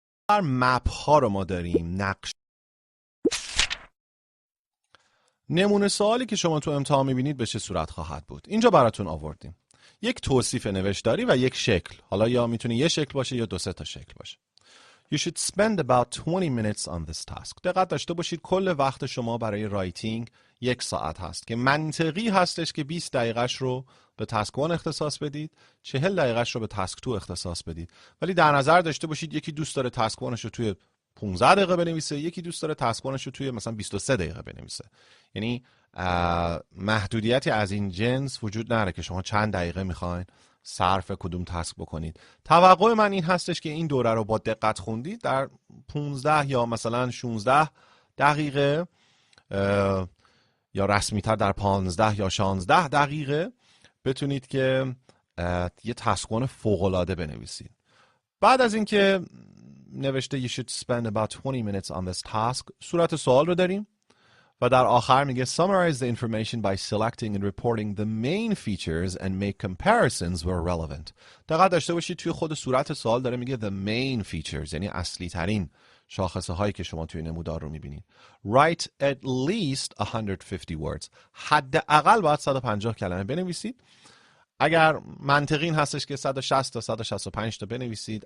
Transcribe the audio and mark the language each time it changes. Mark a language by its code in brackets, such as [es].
[fa] هر مپ ها رو ما داریم، نقش. نمونه سوالی که شما تو امتحان میبینید به چه صورت خواهد بود؟ اینجا براتون آوردیم. یک توصیف نوشتاری و یک شکل. حالا یا میتونه یه شکل باشه یا 2-3 تا شکل باشه. [en] You should spend about 20 minutes on this task. [fa] دقت داشته باشید کل وقت شما برای رایتینگ 1 ساعت هست که منطقی هستش که 20 دقیقش رو به تاسک 1 اختصاص بدید، 40 دقیقش رو به تاسک 2 اختصاص بدید. ولی در نظر داشته باشید یکی دوست داره تاسک 1 رو توی 15 دقیقه بنویسه، یکی دوست داره تاسک 1 رو توی مثلا 23 دقیقه بنویسه. یعنی محدودیتی از این جنس وجود نداره که شما چند دقیقه میخواین صرف کدوم تاسک بکنید. توقع من این هستش که این دوره رو با دقت خوندید، در 15 یا مثلا 16 دقیقه یا رسمی تر در 15 یا 16 دقیقه بتونید که یه تاسک فوق‌العاده بنویسید. بعد از اینکه نوشته [en] you should spend about 20 minutes on this task، [fa] صورت سوال رو داریم و در آخر میگه [en] summarize the information by selecting and reporting the main features and make comparisons where relevant. [fa] دقت داشته باشید توی خود صورت سوال داره میگه [en] the main features، [fa] یعنی اصلی ترین شاخصه هایی که شما توی نمودار رو میبینید. [en] Write at least 150 words. [fa] حداقل باید 150 کلمه بنویسید. اگر منطقی این هستش که 160 تا 165 تا بنویسید.